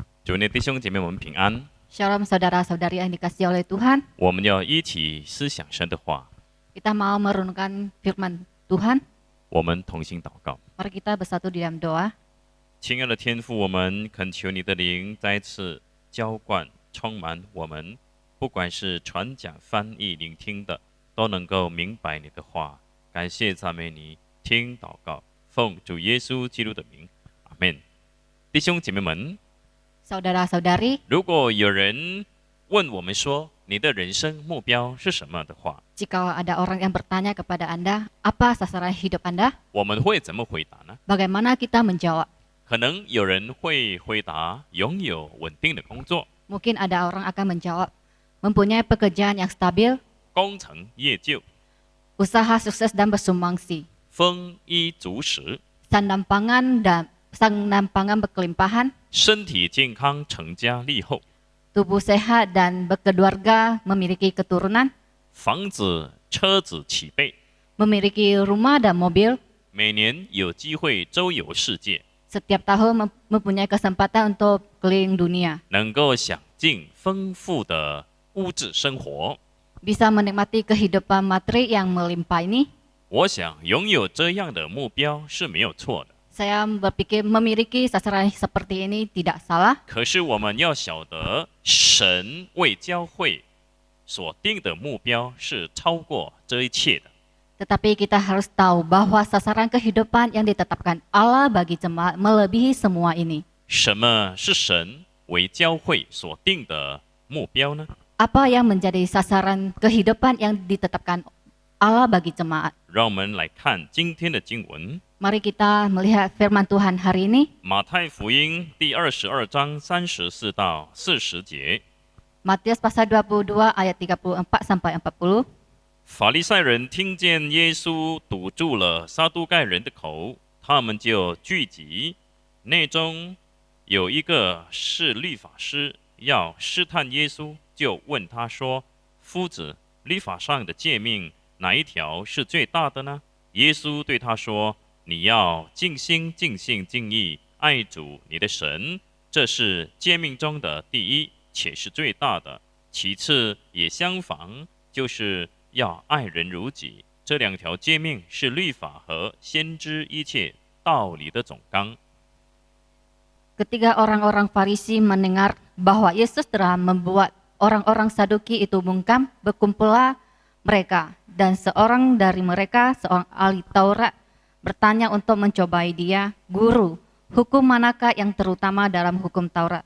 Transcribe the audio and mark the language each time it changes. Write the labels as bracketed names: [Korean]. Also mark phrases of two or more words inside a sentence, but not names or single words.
[Chinese] 主内弟兄姐妹们平安。 [Indonesian] Shalom saudara-saudari yang dikasihi oleh Tuhan. [Chinese] 我们要一起思想神的话， [Indonesian] Kita mau merenungkan firman Tuhan. [Chinese] 我们同心祷告。 [Indonesian] Mari kita bersatu di dalam doa. [Chinese] 亲爱的天父，我们恳求你的灵再次浇灌、充满我们，不管是传讲、翻译、聆听的，都能够明白你的话。感谢赞美你，听祷告，奉主耶稣基督的名，阿门。弟兄姐妹们， [Indonesian] Saudara-saudari, [Chinese] 如果有人问我们说你的人生目标是什么的话， [Indonesian] jika ada orang yang bertanya kepada Anda, apa sasaran hidup Anda? [Chinese] 我们会怎么回答呢？ [Indonesian] Bagaimana kita menjawab? [Chinese] 可能有人会回答拥有稳定的工作， [Indonesian] Mungkin ada orang akan menjawab, mempunyai pekerjaan yang stabil, [Chinese] 功成业就， [Indonesian] usaha sukses dan bersumbangsi, [Chinese] 丰衣足食， [Indonesian] sandang pangan berkelimpahan, [Chinese] 身体健康，成家立后， [Indonesian] tubuh sehat dan berkeluarga, memiliki keturunan, [Chinese] 房子、车子齐备， [Indonesian] memiliki rumah dan mobil, [Chinese] 每年有机会周游世界， [Indonesian] setiap tahun mempunyai kesempatan untuk keliling dunia, [Chinese] 能够享尽丰富的物质生活。 [Indonesian] bisa menikmati kehidupan materi yang melimpah ini. [Chinese] 我想拥有这样的目标是没有错的。 [Indonesian] Saya berpikir memiliki sasaran seperti ini tidak salah. [Chinese] 可是我们要晓得，神为教会所定的目标是超过这一切的。 [Indonesian] Tetapi kita harus tahu bahwa sasaran kehidupan yang ditetapkan Allah bagi jemaat melebihi semua ini. [Chinese] 什么是神为教会所定的目标呢？ [Indonesian] Apa yang menjadi sasaran kehidupan yang ditetapkan Allah bagi jemaat? [Chinese] 让我们来看今天的经文， [Indonesian] Mari kita melihat firman Tuhan hari ini. [Chinese] 马太福音第22章34到40节。 [Indonesian] Matius pasal 22 ayat 34 sampai 40. [Chinese] 法利赛人听见耶稣堵住了撒都盖人的口，他们就聚集，内中有一个是律法师，要试探耶稣，就问他说：“夫子，律法上的诫命哪一条是最大的呢？” 耶稣对他说：“你要尽心、尽性、尽意爱主你的神，这是诫命中的第一，且是最大的。其次也相仿，就是要爱人如己。这两条诫命是律法和先知一切道理的总纲。” [Indonesian] Ketika orang-orang Farisi mendengar bahwa Yesus telah membuat orang-orang Saduki itu bungkam, berkumpullah mereka, dan seorang dari mereka, seorang ahli Taurat, bertanya untuk mencobai dia, "Guru, hukum manakah yang terutama dalam hukum Taurat?"